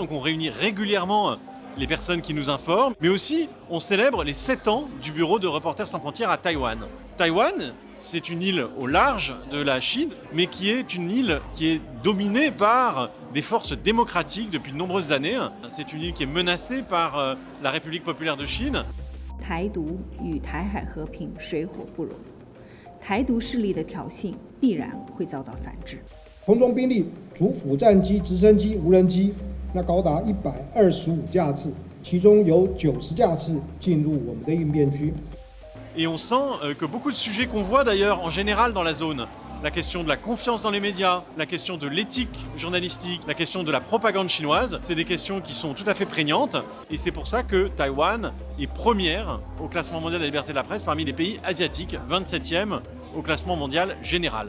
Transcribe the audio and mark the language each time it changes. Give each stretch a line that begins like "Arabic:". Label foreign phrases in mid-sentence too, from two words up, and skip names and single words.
French: Donc on réunit régulièrement les personnes qui nous informent, mais aussi on célèbre les 7 ans du bureau de Reporters sans frontières à Taïwan. Taïwan, c'est une île au large de la Chine, mais qui est une île qui est dominée par des forces démocratiques depuis de nombreuses années. C'est une île qui est menacée par la République populaire de Chine.
Chinese: 台独与台海和平水火不容，台独势力的挑衅必然会遭到反制。空中兵力主辅战机、直升机、无人机，那高达125架次，其中有90架次进入我们的应变区。
French: Et on sent que beaucoup de sujets qu'on voit d'ailleurs en général dans la zone, la question de la confiance dans les médias, la question de l'éthique journalistique, la question de la propagande chinoise, c'est des questions qui sont tout à fait prégnantes. Et c'est pour ça que Taïwan est première au classement mondial de la liberté de la presse parmi les pays asiatiques, 27e au classement mondial général.